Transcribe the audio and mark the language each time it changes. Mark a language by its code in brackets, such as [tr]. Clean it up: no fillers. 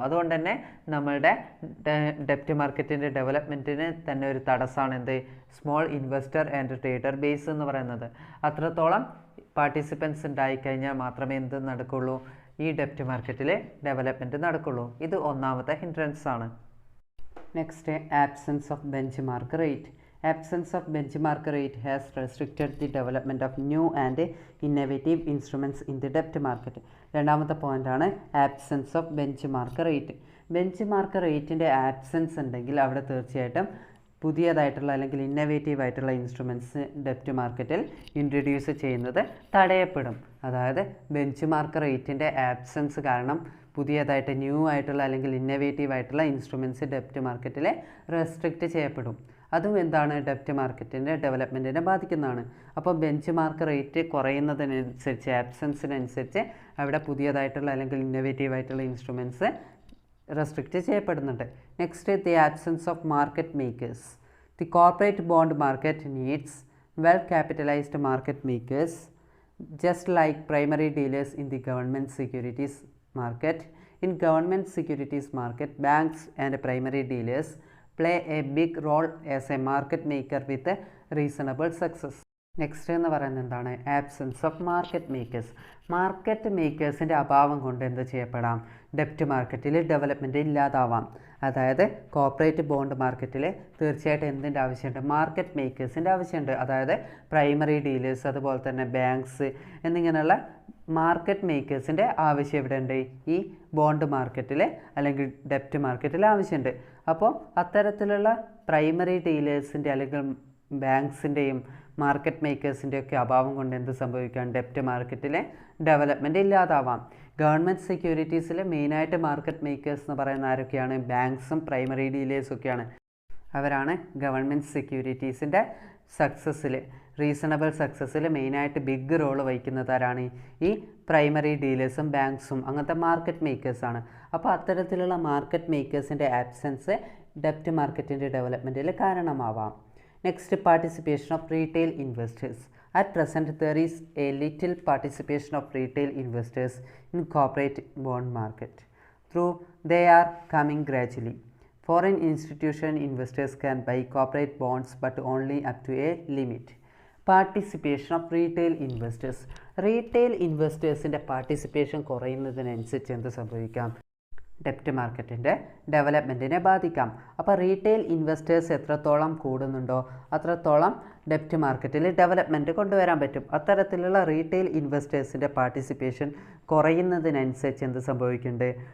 [ml] അതുകൊണ്ട് തന്നെ നമ്മളുടെ ഡെപ്റ്റ് മാർക്കറ്റിൻ്റെ ഡെവലപ്മെൻറ്റിന് തന്നെ ഒരു തടസ്സമാണ് എന്ത്? Small investor and trader base എന്ന് പറയുന്നത്. അത്രത്തോളം പാർട്ടിസിപ്പൻസ് ഉണ്ടായിക്കഴിഞ്ഞാൽ മാത്രമേ എന്ത് നടക്കുള്ളൂ? ഈ ഡെപ്റ്റ് മാർക്കറ്റിൽ ഡെവലപ്മെൻറ്റ് നടക്കുള്ളൂ. ഇത് ഒന്നാമത്തെ ഹിൻഡ്രൻസ് ആണ്. [en] Next, absence of benchmark rate. Absence of benchmark rate has restricted the development of new and innovative instruments in the debt market. [ml] രണ്ടാമത്തെ പോയിൻ്റാണ് absence of bench mark rate. Bench mark റേറ്റിൻ്റെ absence ഉണ്ടെങ്കിൽ അവിടെ തീർച്ചയായിട്ടും പുതിയതായിട്ടുള്ള അല്ലെങ്കിൽ innovative ആയിട്ടുള്ള instruments ഡെപ്റ്റ് മാർക്കറ്റിൽ introduce ചെയ്യുന്നത് തടയപ്പെടും. അതായത് ബെഞ്ച് മാർക്ക് റേറ്റിൻ്റെ ആബ്സെൻസ് കാരണം പുതിയതായിട്ട് ന്യൂ ആയിട്ടുള്ള അല്ലെങ്കിൽ ഇന്നോവേറ്റീവ് ആയിട്ടുള്ള ഇൻസ്ട്രുമെൻറ്റ്സ് ഡെപ്റ്റ് മാർക്കറ്റിൽ റെസ്ട്രിക്റ്റ് ചെയ്യപ്പെടും. അതും എന്താണ്? ഡെപ്റ്റ് മാർക്കറ്റിൻ്റെ ഡെവലപ്മെൻറ്റിനെ ബാധിക്കുന്നതാണ്. അപ്പോൾ ബെഞ്ച് മാർക്ക് റേറ്റ് കുറയുന്നതിനനുസരിച്ച്, ആബ്സെൻസിനനുസരിച്ച് അവിടെ പുതിയതായിട്ടുള്ള അല്ലെങ്കിൽ ഇന്നോവേറ്റീവ് ആയിട്ടുള്ള ഇൻസ്ട്രുമെൻറ്റ്സ് റെസ്ട്രിക്റ്റ് ചെയ്യപ്പെടുന്നുണ്ട്. [en] Next, the absence of market makers. The corporate bond market needs well capitalised market makers just like primary dealers in the government securities market. In government securities market, banks and primary dealers play a big role as a market maker with a reasonable success. [ml] Next എന്ന് പറയുന്നത് എന്താണ്? Absence of market makers. Market മേക്കേഴ്സിൻ്റെ അഭാവം കൊണ്ട് എന്ത് ചെയ്യപ്പെടാം? ഡെപ്റ്റ് മാർക്കറ്റിൽ development ഇല്ലാതാവാം. അതായത് corporate bond മാർക്കറ്റിൽ തീർച്ചയായിട്ടും എന്തിൻ്റെ ആവശ്യമുണ്ട്? മാർക്കറ്റ് മേക്കേഴ്സിൻ്റെ ആവശ്യമുണ്ട്. അതായത് പ്രൈമറി ഡീലേഴ്സ്, അതുപോലെ തന്നെ ബാങ്ക്സ് എന്നിങ്ങനെയുള്ള മാർക്കറ്റ് മേക്കേഴ്സിൻ്റെ ആവശ്യം ഇവിടെ ഉണ്ട് ഈ ബോണ്ട് മാർക്കറ്റിൽ അല്ലെങ്കിൽ ഡെപ്റ്റ് മാർക്കറ്റിൽ ആവശ്യമുണ്ട്. അപ്പോൾ അത്തരത്തിലുള്ള പ്രൈമറി ഡീലേഴ്സിൻ്റെ അല്ലെങ്കിൽ ബാങ്ക്സിൻ്റെയും മാർക്കറ്റ് മേക്കേഴ്സിൻ്റെ ഒക്കെ അഭാവം കൊണ്ട് എന്ത് സംഭവിക്കാം? ഡെപ്റ്റ് മാർക്കറ്റിലെ ഡെവലപ്മെൻറ്റ് ഇല്ലാതാവാം. ഗവൺമെൻറ് സെക്യൂരിറ്റീസിൽ മെയിനായിട്ട് മാർക്കറ്റ് മേക്കേഴ്സ് എന്ന് പറയുന്ന ആരൊക്കെയാണ്? ബാങ്ക്സും പ്രൈമറി ഡീലേഴ്സും ഒക്കെയാണ്. അവരാണ് ഗവൺമെൻറ് സെക്യൂരിറ്റീസിൻ്റെ സക്സസ്സിൽ, റീസണബിൾ സക്സസ്സിൽ മെയിനായിട്ട് ബിഗ് റോൾ വഹിക്കുന്നത് ആരാണ്? ഈ പ്രൈമറി ഡീലേഴ്സും ബാങ്ക്സും അങ്ങനത്തെ മാർക്കറ്റ് മേക്കേഴ്സാണ്. അപ്പോൾ അത്തരത്തിലുള്ള മാർക്കറ്റ് മേക്കേഴ്സിൻ്റെ ആബ്സെൻസ് ഡെപ്റ്റ് മാർക്കറ്റിൻ്റെ ഡെവലപ്മെൻറ്റിൽ കാരണമാവാം. [en] Next, participation of retail investors. At present, there is a little participation of retail investors in corporate bond market. Though they are coming gradually. Foreign institution investors can buy corporate bonds but only up to a limit. Participation of retail investors. [ml] Retail investors-ന്റെ participation കുറയുന്നതിനനുസരിച്ച് എന്ത് സംഭവിക്കാം? ഡെപ്റ്റ് മാർക്കറ്റിൻ്റെ ഡെവലപ്മെൻറ്റിനെ ബാധിക്കാം. അപ്പോൾ retail investors എത്രത്തോളം കൂടുന്നുണ്ടോ അത്രത്തോളം ഡെപ്റ്റ് മാർക്കറ്റിൽ development കൊണ്ടുവരാൻ പറ്റും. അത്തരത്തിലുള്ള റീറ്റെയിൽ ഇൻവെസ്റ്റേഴ്സിൻ്റെ പാർട്ടിസിപ്പേഷൻ കുറയുന്നതിനനുസരിച്ച് എന്ത് സംഭവിക്കുന്നുണ്ട്?